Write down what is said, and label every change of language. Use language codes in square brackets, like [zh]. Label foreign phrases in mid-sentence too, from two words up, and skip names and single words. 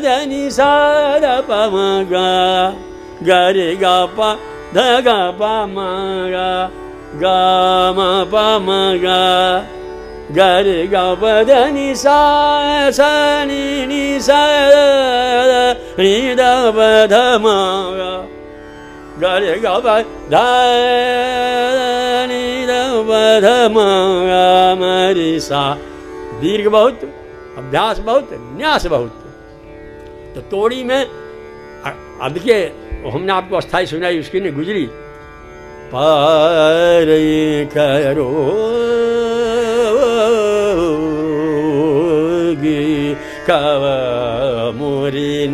[hi] नि सा द प म ग ग रे ग प ध ग प म ग ग म प म ग ग रे ग प ध नि सा सा नि नि सा द नि द प ध म ग ग रे ग प ध नि द प ध म ग म रे सा। दीर्घ बहुत, अभ्यास बहुत, न्यास बहुत। तो तोड़ी में अब के हमने आपको अस्थाई सुनाई, उसकी ने गुजरी। पार करोगी कव मोरी